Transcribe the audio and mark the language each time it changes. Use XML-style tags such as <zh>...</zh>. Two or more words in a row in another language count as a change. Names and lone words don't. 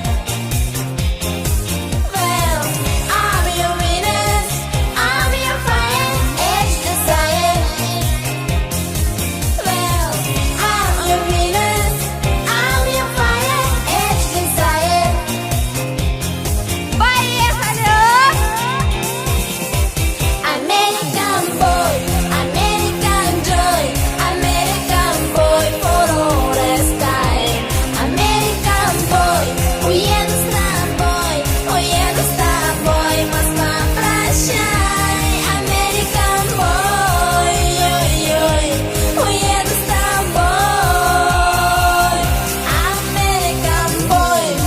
<en>Well, I'm your Venus, I'm your fire, it's desire. Well, I'm your Venus, I'm your fire, it's desire.</en> <ru>Поехали!</ru> <en>American boy, American joy, American boy for all this time. American boy,</en> <ru>уеду с тобой, Москва, прощай.</ru> <en>American boy,</en> <ru>ой-ой, уеду с тобой.</ru> <en>American boy.</en>